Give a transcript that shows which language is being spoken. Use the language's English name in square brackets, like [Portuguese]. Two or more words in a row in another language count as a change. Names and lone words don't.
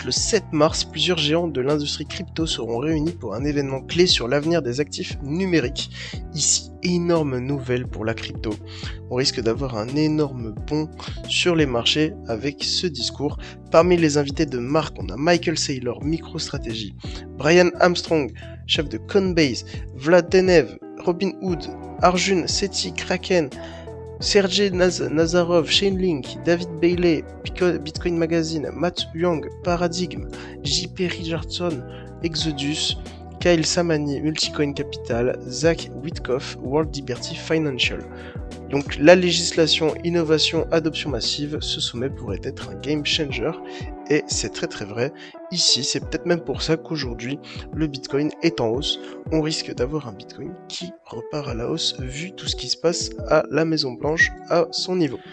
[French] Le 7 mars, plusieurs géants de l'industrie crypto seront réunis pour un événement clé sur l'avenir des actifs numériques. Ici, énorme nouvelle pour la crypto. On risque d'avoir un énorme bond sur les marchés avec ce discours. Parmi les invités de marque, on a Michael Saylor, MicroStrategy, Brian Armstrong, chef de Coinbase, Vlad Tenev, Robinhood, Arjun Sethi, Kraken, Sergey Nazarov, Chainlink, David Bailey, Bitcoin Magazine, Matt Young, Paradigm, JP Richardson, Exodus, Kyle Samani, Multicoin Capital, Zach Witkoff, World Liberty Financial. Donc la législation, innovation, adoption massive, ce sommet pourrait être un [English] game changer, [French] et c'est très vrai. Ici, c'est peut-être même pour ça qu'aujourd'hui, le Bitcoin est en hausse. On risque d'avoir un Bitcoin qui repart à la hausse vu tout ce qui se passe à la Maison Blanche à son niveau.